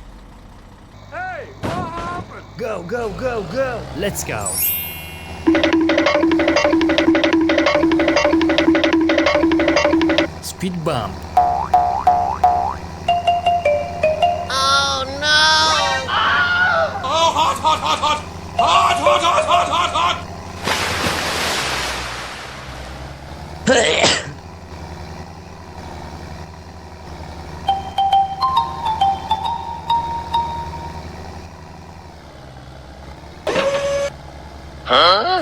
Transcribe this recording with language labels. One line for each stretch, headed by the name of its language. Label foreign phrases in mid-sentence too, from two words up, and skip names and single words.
English: Hey, what happened? Go, go, go, go! Let's go. Speed bump. Oh no! Oh, hot, hot, hot, hot! Hot, hot, hot, hot, hot, hot! Huh?